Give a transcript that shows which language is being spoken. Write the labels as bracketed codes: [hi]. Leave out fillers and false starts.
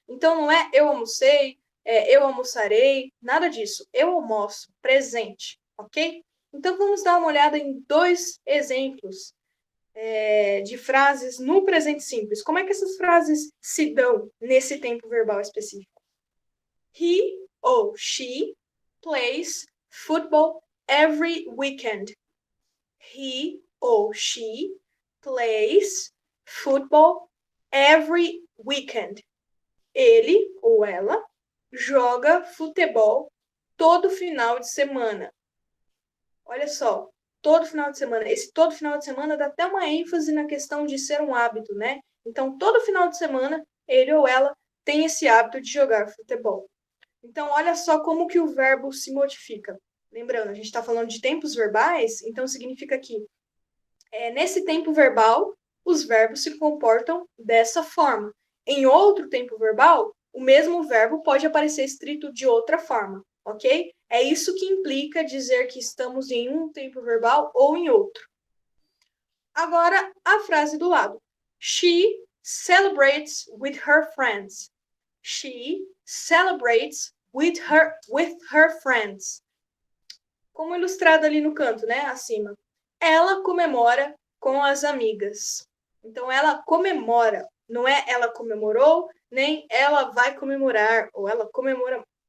[pt] Então, não é eu almocei, eu almoçarei, nada disso. Eu almoço, presente, ok? Então, vamos dar uma olhada em dois exemplos de frases no presente simples. Como é que essas frases se dão nesse tempo verbal específico? [en] He [pt] ou [en] she plays football every weekend. He [pt] ou [en] she plays football every weekend. [pt] Ele ou ela joga futebol todo final de semana. Olha só, todo final de semana. Esse todo final de semana dá até uma ênfase na questão de ser um hábito, né? Então, todo final de semana, ele ou ela tem esse hábito de jogar futebol. Então, olha só como que o verbo se modifica. Lembrando, a gente está falando de tempos verbais, então significa que nesse tempo verbal, os verbos se comportam dessa forma. Em outro tempo verbal, o mesmo verbo pode aparecer escrito de outra forma, ok? É isso que implica dizer que estamos em um tempo verbal ou em outro. Agora, a frase do lado. [en] She celebrates with her friends. She celebrates with her friends. [pt] Como ilustrado ali no canto, né, acima. Ela comemora com as amigas. Então, ela comemora. Não é ela comemorou, nem ela vai comemorar, ou ela comemorará.